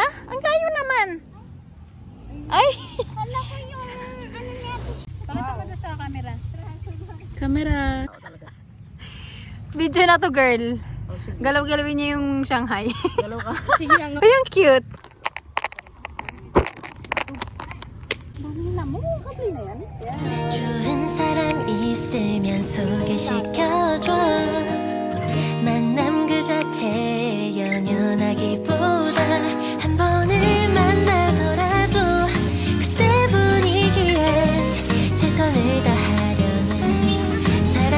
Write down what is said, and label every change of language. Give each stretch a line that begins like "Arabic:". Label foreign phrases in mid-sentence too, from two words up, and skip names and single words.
Filipino: Ang layo naman. Ay! Hala ko yung ano niya. Pakita mo doon sa camera. Camera. Video na to girl. Oh, sige. Galaw-galawin niya yung Shanghai. Galaw ka. Sige nga. Ay, ang cute.
Korean: 좋은 사람 있으면 소개시켜줘 만남 그 자체 연연하기보다 한 번을 만나더라도 그때 분위기에 최선을 다하려는